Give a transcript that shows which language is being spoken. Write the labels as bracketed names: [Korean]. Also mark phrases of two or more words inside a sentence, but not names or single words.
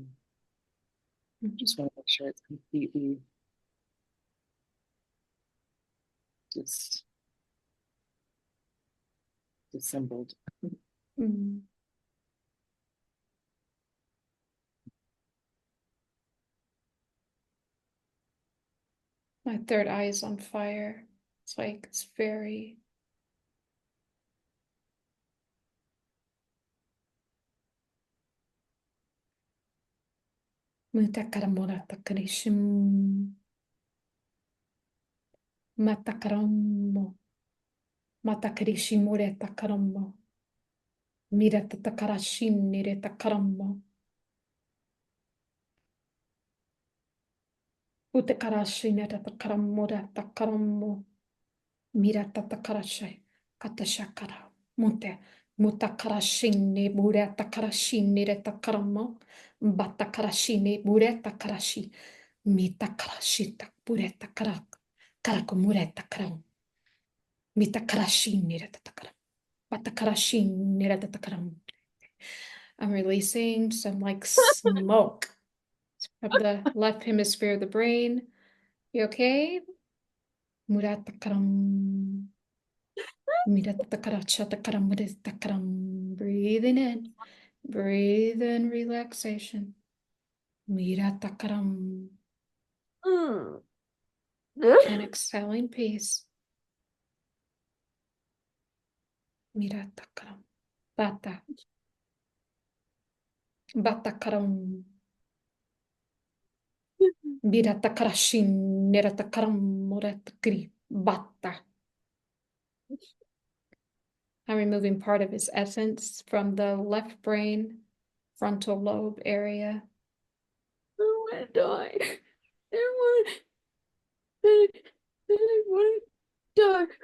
[English] Just want to make sure it's completely just disassembled. Mm. My third eye is on fire. It's like it's very Mutakaramura takarishim. Matakarammo. Matakarishimure takarammo. Mira tatakarashim nire takarammo. Utakarashi nire takaramura takarammo. Mira tatakarashe. Katashakara. Mute. Mutakarashine bure takarashine nire takarammo. Batakarashine bure takarashi. Mitakarashita bure takarak. Karakumure takaram. Mitakarashine nire takaram. Batakarashine nire takaram. I'm releasing some like smoke. It's of the left hemisphere of the brain. You okay? Muratakaram. Miratakarachatakram. Muratakaram. Breathing in. Breathe in relaxation. Miratakaram. And exhaling peace. Miratakaram. Bata. Batakaram. Miratakarashin. Niratakaram. Muratakri. Bata. I'm removing part of his essence from the left brain, frontal lobe area. I want to die. I want to die.